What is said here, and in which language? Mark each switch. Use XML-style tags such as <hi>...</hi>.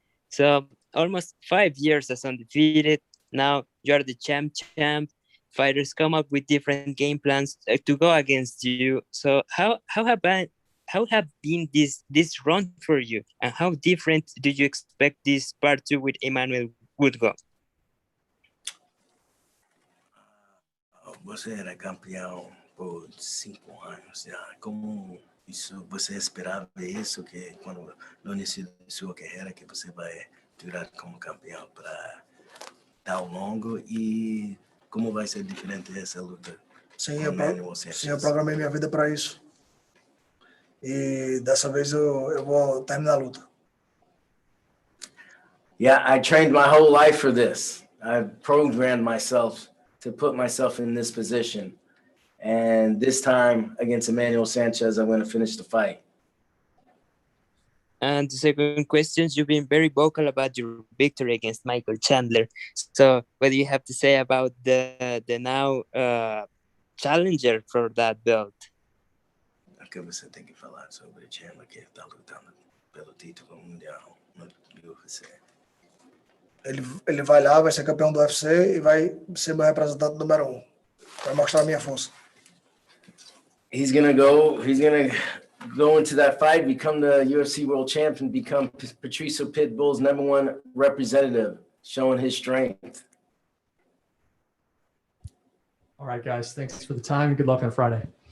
<en>So almost 5 years as undefeated. Now you're the champ. Fighters come up with different game plans to go against you. So how have been this run for you, and how different do you expect this part 2 with Emmanuel would go?</en> <pt>Você era campeão por 5 anos já. Como isso você esperava isso, que quando no início da sua carreira que você vai durar como campeão para tão longo, e como vai ser diferente essa luta? Sim, eu programei minha vida para isso. E dessa vez eu vou terminar a luta.</pt> <en>Yeah, I trained my whole life for this. I programmed myself to put myself in this position. And this time against Emmanuel Sanchez, I'm going to finish the fight. And the second question, you've been very vocal about your victory against Michael Chandler. So what do you have to say about the now challenger for that belt?</en> <pt>O que você tem que falar sobre o Chandler, que está lutando pelo título mundial no UFC? Ele vai lá, vai ser campeão do UFC e vai ser meu representante número 1. Vai mostrar a minha força.</pt> <en>He's gonna go into that fight, become the UFC world champion, become Patricio Pitbull's #1 representative, showing his strength. All right, guys. Thanks for the time. Good luck on Friday.</en>